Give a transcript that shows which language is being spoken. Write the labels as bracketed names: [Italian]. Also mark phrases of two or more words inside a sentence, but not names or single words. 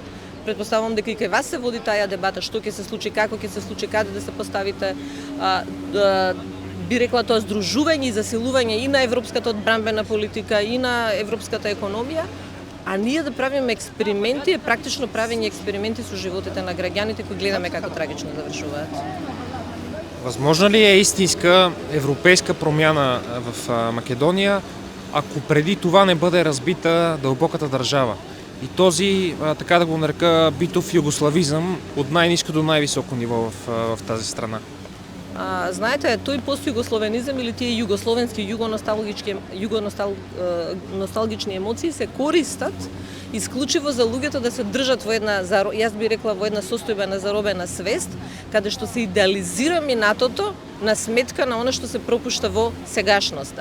[Macedonian] Претпоставувам дека и кај вас се води таа дебата, што ќе се случи, како ќе се случи, каде да се поставите, би рекла тоа здружување и засилување и на европската одбранбена политика и на европската економија, а ние да правиме експерименти, практично правење експерименти со животите на граѓаните кои гледаме како трагично завршуваат. [Bulgarian] Возможно ли е истинска европейска промяна в Македонија, ако преди това не бъде разбита дълбоката държава? И този, така да го нарека, битов югославизъм от най-ниско до най-високо ниво в тази страна? [Macedonian] Знаете, тој постюгословенизам или тие југословенски југоносталгични емоции се користат исклучиво за луѓето да се држат во една, јас би рекла, во една состојба на заробена свест, каде што се идеализира минатото на сметка на она што се пропушта во сегашноста.